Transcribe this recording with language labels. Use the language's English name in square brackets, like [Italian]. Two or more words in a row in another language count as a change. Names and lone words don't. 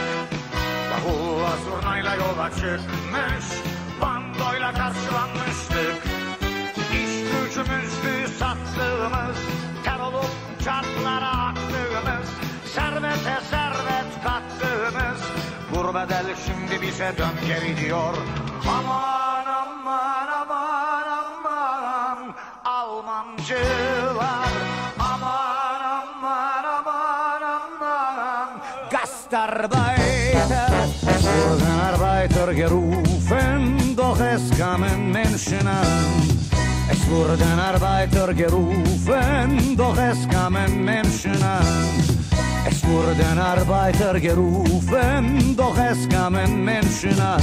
[Turkish] Davulla zurnayla yola çıkmış, bandoyla karşılanmıştık. İş gücümüzdü sattığımız, ter olup çarklara aktığımız, servete servet kattığımız, gurbet el şimdi bize dön geri diyor. Aman aman aman aman Almancılar, aman aman aman aman Gastarbeiter, [German] wurden Arbeiter gerufen, doch es kamen Menschen an. Es wurden Arbeiter gerufen, doch es kamen Menschen an. Es wurden Arbeiter gerufen, doch es kamen Menschen an.